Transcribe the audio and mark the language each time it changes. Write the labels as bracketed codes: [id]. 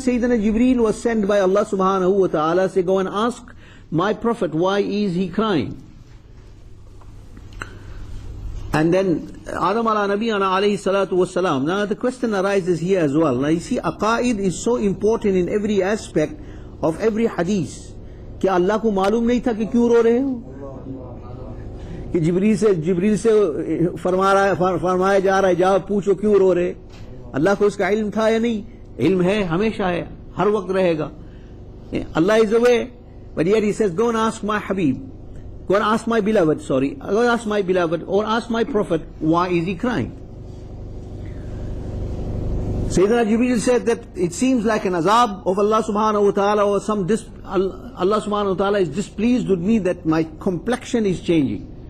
[en] Sayyidina Jibreel was sent by Allah subhanahu wa ta'ala, say, go and ask my prophet, why is he crying? And then Adam ala nabiyana alayhi salatu wassalam. Now the question arises here as well. Now you see, aqaid is so important in every aspect of every hadith. [hi] क्या अल्लाह को मालूम नहीं था कि क्यों रो रहे हो? कि जिब्रील से फरमाया जा रहा है, जाओ पूछो क्यों रो रहे? अल्लाह को उसका इल्म था या नहीं? इल्म है, हमेशा है, हर वक्त रहेगा. [en] Allah is aware, but yet he says, go and ask my Habib. Go and ask my beloved, go and ask my beloved, or ask my prophet, why is he crying? Sayyidina Jibreel said that it seems like an azab of Allah subhanahu wa ta'ala, or Allah subhanahu wa ta'ala is displeased with me that my complexion is changing.